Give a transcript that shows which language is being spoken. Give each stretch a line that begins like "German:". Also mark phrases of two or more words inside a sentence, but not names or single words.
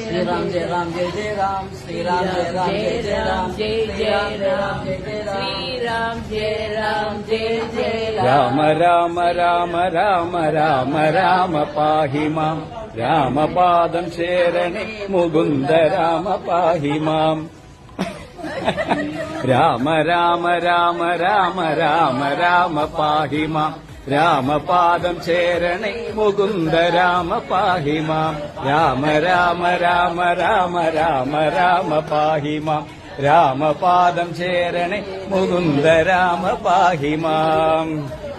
Hindi: राम जय राम जय जय राम श्री राम जय राम जय जय राम जय जय राम जय जय राम श्री राम जय राम जय जय
Sanskrit: രാമ രാമ രാമ രാമ രാമ രാമ പാഹി മാം രാമപാദം ശരണേ മുകുന്ദ രാമ പാഹി മാം രാമ രാമ രാമ രാമ രാമ രാമ പാഹി മാം രാമപാദം ശരണേ മുകുന്ദ രാമ പാഹി മാം രാമ രാമ രാമ രാമ രാമ രാമ പാഹി മാം രാമപാദം ശരണേ മുകുന്ദ രാമ പാഹി മാം